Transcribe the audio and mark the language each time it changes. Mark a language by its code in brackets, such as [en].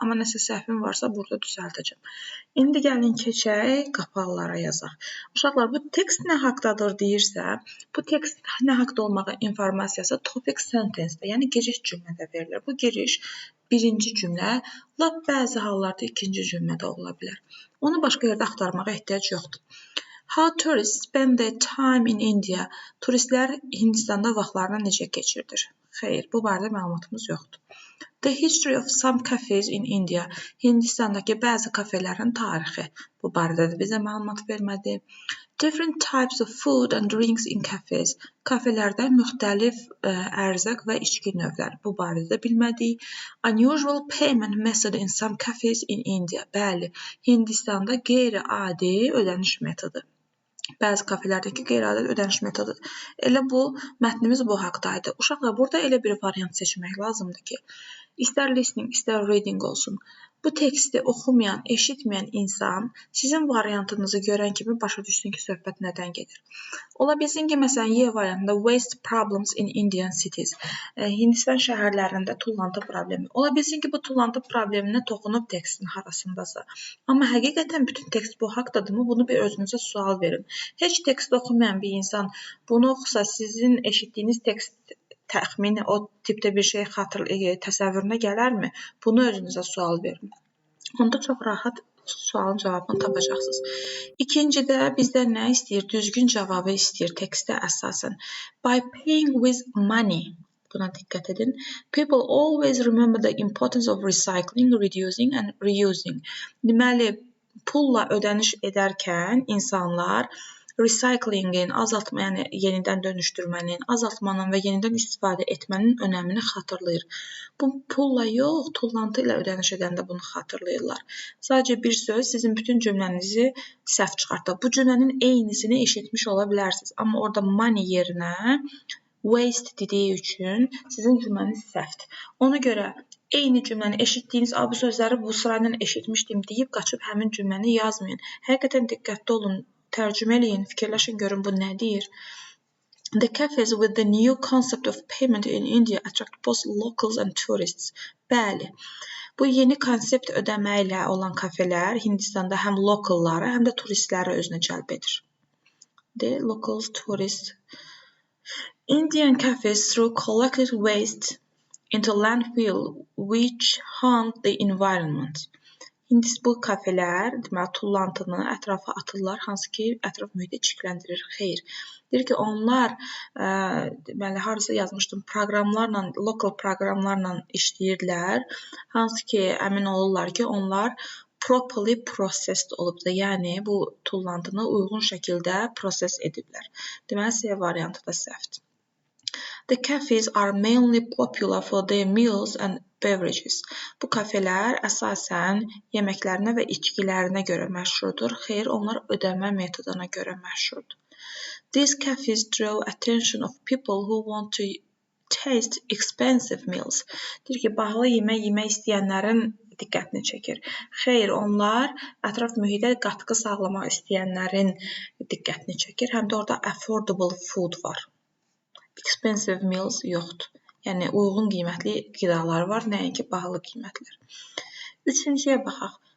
[az] Amma nəsə səhvim varsa burada düzəldəcəm. İndi gəlin keçək, qapaqlara yazaq. Uşaqlar, bu tekst nə haqdadır deyirsə, bu tekst nə haqda olmağı informasiyası topic sentence-də, yəni giriş cümlədə verilir. Bu giriş birinci cümlə, lap bəzi hallarda ikinci cümlədə ola bilər. Onu başqa yerdə axtarmağa ehtiyac yoxdur. [en] How tourists spend their time in India. [az] Turistlər Hindistanda vaxtlarını necə keçirdir? Xeyr, bu barədə məlumatımız yoxdur. [en] The history of some cafes in India. [az] Hindistandakı bəzi kafelerin tarixi. Bu barədə də bizə məlumat vermədi. [en] Different types of food and drinks in cafes. [az] Kafelərdə müxtəlif ərzaq və içki növləri. Bu barədə də bilmədik. [en] Unusual payment method in some cafes in India. [az] Bəli, Hindistanda qeyri-adi ödəniş metodu. Bəzi kafelərdəki qeyri-adi ödəniş metodu. Elə bu, mətnimiz bu haqdaydı. Uşaqlar, burada elə bir variant seçmək lazımdır ki, istər listening, istər reading olsun. Bu teksti oxumayan, eşitməyən insan sizin variantınızı görən kimi başa düşsün ki, söhbət nədən gedir. Ola bilsin ki, məsələn, Y variantında [en] waste problems in Indian cities. [az] Hindistan şəhərlərində tullantı problemi. Ola bilsin ki, bu tullantı probleminə toxunub tekstin harasındasa. Amma həqiqətən bütün tekst bu haqdadırmı? Bunu bir özünüzə sual verin. Heç tekst oxumayan bir insan bunu oxusa sizin eşitdiyiniz tekst təxmini o tipdə bir şey təsəvvürünə gələrmi? Bunu özünüzə sual verin. Onda çox rahat sualın cavabını tapacaqsınız. İkincidə bizdən nə istəyir? Düzgün cavabı istəyir tekstə əsasən. [en] By paying with money. [az] Buna diqqət edin. [en] People always remember the importance of recycling, reducing and reusing. [az] Deməli, pulla ödəniş edərkən insanlar recyclingin, azaltma, yəni yenidən dönüşdürmənin, azaltmanın və yenidən istifadə etmənin önəmini xatırlayır. Bu pulla yox, tullantı ilə ödəniş edəndə bunu xatırlayırlar. Sadəcə bir söz sizin bütün cümlənizi səhv çıxartır. Bu cümlənin eynisini eşitmiş ola bilərsiniz. Amma orada money yerinə waste dediyi üçün sizin cümləniz səhvdir. Ona görə eyni cümləni eşitdiyiniz bu sözləri bu sırayla eşitmişdim deyib qaçıb həmin cümləni yazmayın. Həqiqətən diqqətli olun. Tərcümə eləyin, fikirləşin, görün bu nə deyir. [en] The cafes with the new concept of payment in India attract both locals and tourists. [az] Bəli, bu yeni konsept ödəmə ilə olan kafelər Hindistanda həm lokalları, həm də turistləri özünə cəlb edir. [en] The locals, tourists. Indian cafes throw collected waste into landfill which harm the environment. [az] Bu kafelər, deməli, tullantını ətrafa atırlar, hansı ki, ətraf mühiti çirkləndirir. Xeyr. Deyir ki, onlar, deməli, harasa yazmışdım, proqramlarla, lokal proqramlarla işləyirlər, hansı ki, əmin olurlar ki, onlar [en] properly processed [az] olubdur. Yəni, bu tullantını uyğun şəkildə proses ediblər. Deməli, C variantı da səhvdir. [en] The cafes are mainly popular for their meals and beverages. [az] Bu kafelər əsasən yeməklərinə və içkilərinə görə məşhurdur. Xeyr, onlar ödəmə metoduna görə məşhurdur. [en] These cafes draw attention of people who want to taste expensive meals. [az] Deyir ki, bahalı yemək yemək istəyənlərin diqqətini çəkir. Xeyr, onlar ətraf mühitə qatqı sağlamaq istəyənlərin diqqətini çəkir. Həm də orada [en] affordable food [az] var. [en] Expensive meals [az] yoxdur. Yəni, uyğun qiymətli qidalar var, nəinki bahalı qiymətlər. Üçüncüyə baxaq.